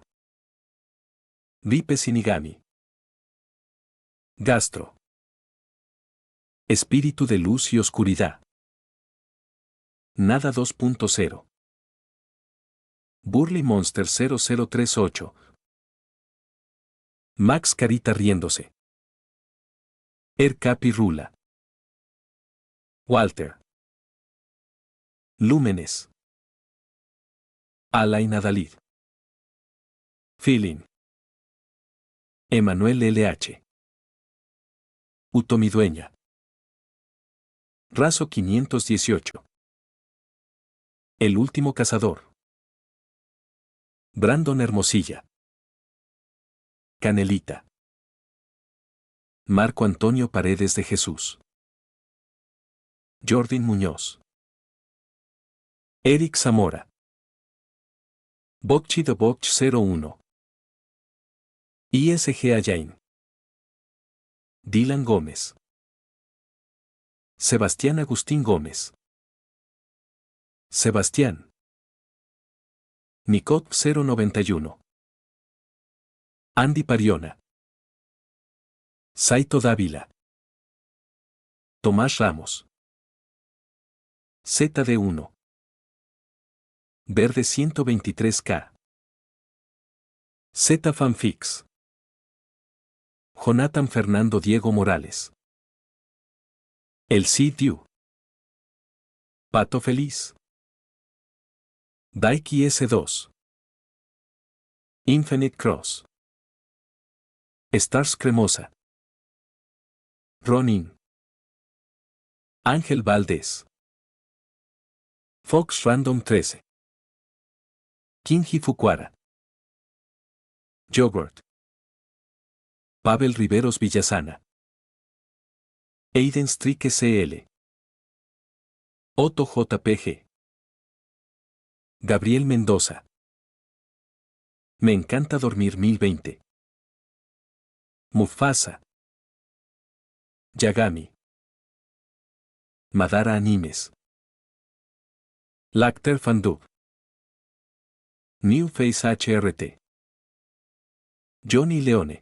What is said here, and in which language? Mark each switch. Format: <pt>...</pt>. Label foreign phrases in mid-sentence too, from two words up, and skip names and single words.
<es>Ripe Shinigami. Gastro. Espíritu de luz y oscuridad. Nada 2.0. Burly Monster 0038. Max Carita riéndose. Capi Rula. Walter. Lúmenes. Alain Adalid. Feeling. Emanuel LH. Utomidueña. Razo 518. El último cazador. Brandon Hermosilla. Canelita. Marco Antonio Paredes de Jesús. Jordan Muñoz. Eric Zamora. Bokchi de Bokch 01. ISG Ayain. Dylan Gómez. Sebastián Agustín Gómez. Sebastián. Nicot 091. Andy Pariona. Saito Dávila. Tomás Ramos. ZD1. Verde 123K. Z Fanfix. Jonathan Fernando Diego Morales. El Cid. Pato Feliz. Daiki S2. Infinite Cross. Stars Cremosa. Ronin. Ángel Valdés. Fox Random 13. Kinji Fukuara. Yogurt. Pavel Riveros Villasana. Aiden Strike CL. Otto JPG. Gabriel Mendoza. Me encanta dormir 1020. Mufasa. Yagami. Madara Animes. Lacter Fandub. New Face HRT. Johnny Leone.</es>